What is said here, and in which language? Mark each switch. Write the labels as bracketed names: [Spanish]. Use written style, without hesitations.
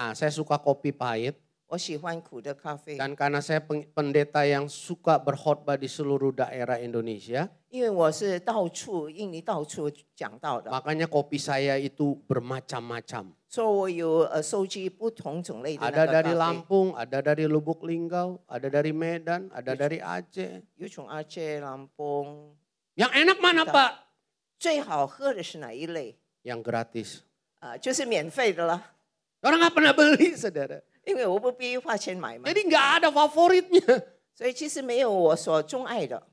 [Indonesian] saya suka kopi pahit. [Chinese] 我喜欢苦的咖啡， [Indonesian] Dan karena saya pendeta yang suka berkhotbah di seluruh daerah Indonesia, [Chinese] 因为我是印尼到处讲道的， [Indonesian] makanya kopi saya itu bermacam-macam. [Chinese] 所以我有收集不同种类的那 [Indonesian] Ada [Chinese] 个 [Indonesian] dari [Chinese] 咖啡， [Indonesian] Lampung, ada dari Lubuk Linggau, ada dari Medan, ada dari Aceh. [Chinese] 有从阿切、兰崩。 [Indonesian] Yang enak mana Pak? [Chinese] 最好喝的是哪一类？ [Indonesian] Yang gratis. [Chinese] 就是免费的啦， [Indonesian] Orang nggak pernah beli saudara. [Chinese] 因为我不必花钱买嘛， [Indonesian] Jadi nggak ada favoritnya. [Chinese] 所以其实没有我所钟爱的。